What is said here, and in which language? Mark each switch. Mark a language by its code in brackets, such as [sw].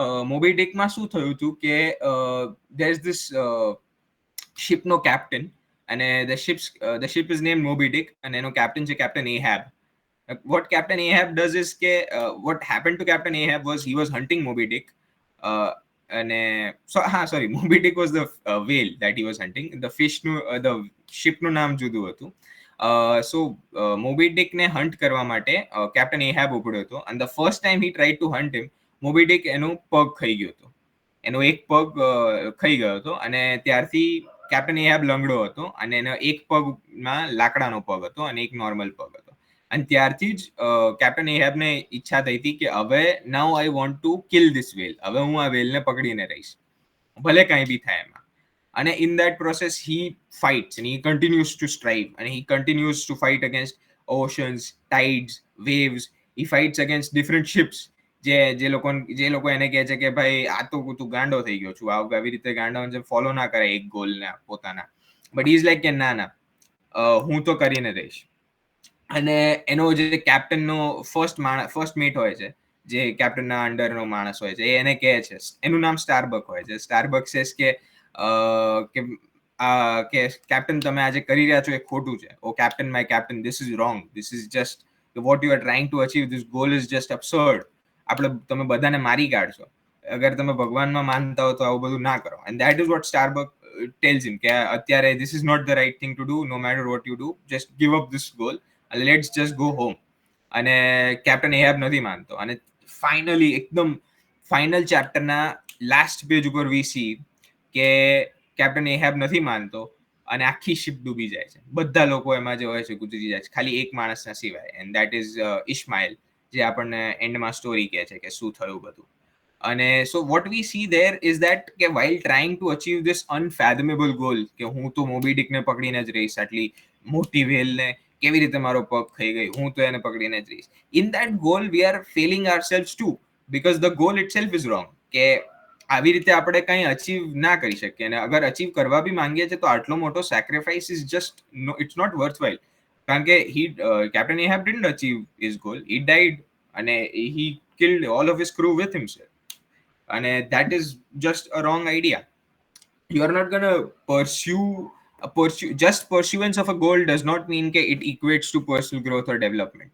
[en] Moby Dick [gu] માં શું થયું હતું કે [en] there is this ship no captain, and the ship is named Moby Dick, and એનો captain છે Captain Ahab. What Captain Ahab does is what happened to Captain Ahab was he was hunting Moby Dick, Moby Dick was the whale that he was hunting. The ship [gu] નું નામ જુદું હતું. So Moby Dick ને hunt કરવા માટે Captain Ahab ઉપડ્યો હતો, [en] and the first time he tried to hunt him, [gu] Moby Dick એનો પગ ખાઈ ગયો હતો, એનો એક પગ ખાઈ ગયો હતો, અને ત્યારથી Captain Ahab લંગડો હતો, અને એનો એક પગમાં લાકડાનો પગ હતો અને એક નોર્મલ પગ હતો. અને ત્યારથી જ Captain Ahab ને ઈચ્છા થઈ હતી કે હવે [en] now I want to kill this whale, [gu] હવે હું આ whale ને પકડીને રહીશ, ભલે કાંઈ બી થાય એમાં. [en] And in that process he fights and he continues to strive, and he continues to fight against oceans, tides, waves. He fights against different ships. [gu] જે લોકો એને કહે છે કે ભાઈ આ તો તું ગાંડો થઈ ગયો છું, આવી રીતે ગાંડાઓને જેમ ફોલો ના કરે એક ગોલને પોતાના, [en] but is like [gu] કે ના હું તો કરીને રહીશ. અને એનો જે કેપ્ટનનો ફર્સ્ટ મેટ હોય છે, જે કેપ્ટનના અંડરનો માણસ હોય છે, એને કહે છે, એનું નામ સ્ટારબક હોય છે. સ્ટારબક સેસ કે કેપ્ટન તમે આજે કરી રહ્યા છો એ ખોટું છે. [en] Oh captain, my captain, this is wrong, this is just what you are trying to achieve, this goal is just absurd. [gu] તમે બધાને મારી કાઢશો, અગર તમે ભગવાનમાં માનતા હો તો આવું બધું ના કરો. [en] And that is what Starbuck tells him કે અત્યારે this is not the right thing to do, no matter what you do, just give up this goal, let's just go home. [gu] અને કેપ્ટન એહાબ નથી માનતો, અને ફાઇનલી એકદમ ફાઇનલ ચેપ્ટરના લાસ્ટ પેજ ઉપર [en] we see [gu] કે captain એહાબ નથી માનતો, અને આખી શિપ ડૂબી જાય છે. બધા લોકો એમાં જે હોય છે ગુજરી જાય છે, ખાલી એક માણસના સિવાય, [en] and that is [gu] ઇસ્માઇલ, જે આપણને એન્ડમાં સ્ટોરી કહે છે કે શું થયું બધું. અને [en] so what we see there is that [gu] કે [en] while trying to achieve this unfathomable goal [gu] કે હું તો મોબી ડિક ને પકડીને જ રહીશ, આટલી મોટી whale ને કેવી રીતે મારો પગ ખાઈ ગઈ, હું તો એને પકડીને જ રહીશ. [en] In that goal we are failing ourselves too, because the goal itself is wrong. [gu] કે આવી રીતે આપણે કંઈ અચીવ ના કરી શકીએ, અને અગર અચીવ કરવા બી માંગીએ છીએ તો આટલો મોટો sacrifice [en] Is just no, it's not worthwhile. [gu] કારણ કે [en] Captain Ahab didn't achieve his goal, he died, અને he killed all of his crew with himself. And that is just a wrong idea. You are not going to pursue just pursuance of a goal does not mean that it equates to personal growth or development.